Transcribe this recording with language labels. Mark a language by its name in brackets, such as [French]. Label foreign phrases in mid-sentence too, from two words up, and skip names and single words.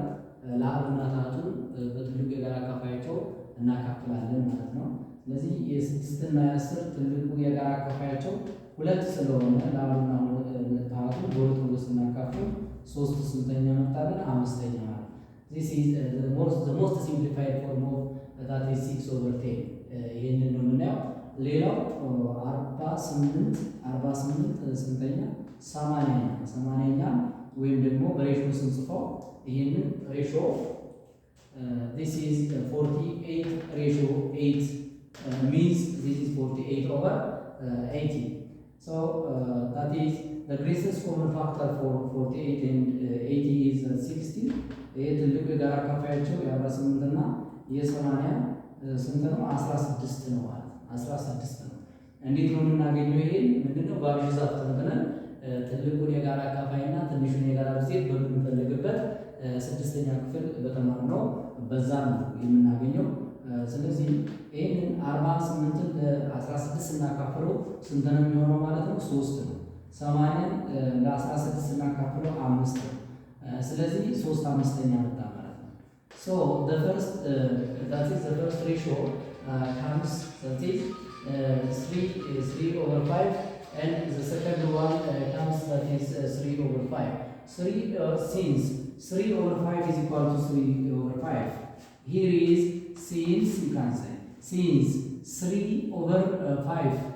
[Amharic] ለአብና ታቱን በትልቁ የጋራ አካፋያቸው እናካፍላለን ማለት ነው። ስለዚህ የ6 እና የ10 ትልቁ የጋራ አካፋያቸው 2 ስለሆነ ለአብና ታቱ በሁለት ስናካፍል 3 ስንተኛ መጣልን? 5ኛ ማለት ነው። [English] This is the most simplified form of that is 6/10 [Amharic] ይሄንን ነው የምናየው። ሌላው 48 ስንተኛ? 80ኛ ወይም ደግሞ በሬሾ ስንጽፈው ይሄንን ሬሾ [English] this is 48 ratio 8 means this is 48/80. So that is the greatest common factor for 48 and 80 is 60. [Amharic] ይሄ ትልቁ የጋራ አካፋያቸው የ48 እና የ80 ስንት ነው? 16 ነው ማለት ነው። 16 ነው። እንዴት ነው የምናገኘው? ይሄ ምንድነው? በአብዥ ዛፍ ተንትነን ትልቁን የጋራ አካፋይና ትንሹን የጋራ ብዜት በምንፈልግበት 6ኛ ክፍል በተማርነው በዛ ነው የምናገኘው። ስለዚህ ይሄንን 48ን ለ16 ስናካፍለው ስንት ነው የሚሆነው ማለት ነው? 3 ነው። 80ን ለ16 ስናካፍለው 5 ነው። ስለዚህ 3/5ኛ መጣ ማለት ነው። [English] So the first ratio comes that is 3/5 and the second one comes that is 3/5. Since 3/5 is equal to 3/5, here is since you can say since 3/5